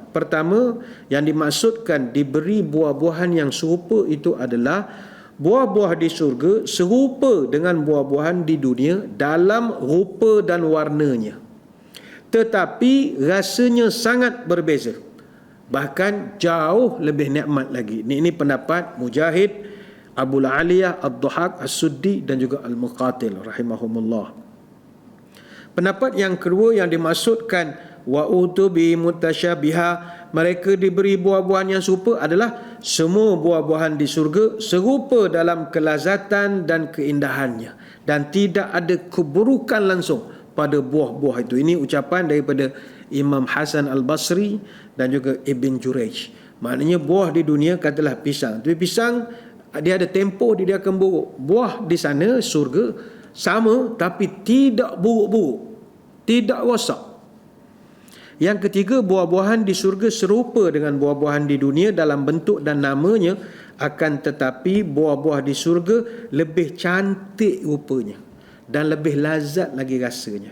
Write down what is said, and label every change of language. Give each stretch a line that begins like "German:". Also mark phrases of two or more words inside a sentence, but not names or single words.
Malay: Pertama, yang dimaksudkan diberi buah-buahan yang serupa itu adalah buah-buah di surga serupa dengan buah-buahan di dunia dalam rupa dan warnanya, tetapi rasanya sangat berbeza, bahkan jauh lebih nikmat lagi. Ini pendapat Mujahid, Abu Aliyah, Ad-Dhahak, As-Suddi dan juga Al-Muqatil rahimahumullah. Pendapat yang kedua yang dimaksudkan
Arabic: وأتوا به متشابها,
Malay: mereka diberi buah-buahan yang serupa adalah semua buah-buahan di surga serupa dalam kelazatan dan keindahannya dan tidak ada keburukan langsung pada buah-buah itu. Ini ucapan daripada Imam Hasan Al-Basri dan juga Ibn Jurayj. Maknanya buah di dunia katalah pisang, tapi pisang Dia ada tempoh dia akan buruk. Buah di sana syurga sama tapi tidak buruk-buruk, tidak rosak. Yang ketiga, buah-buahan di syurga serupa dengan buah-buahan di dunia dalam bentuk dan namanya, akan tetapi buah-buah di syurga lebih cantik rupanya dan lebih lazat lagi rasanya.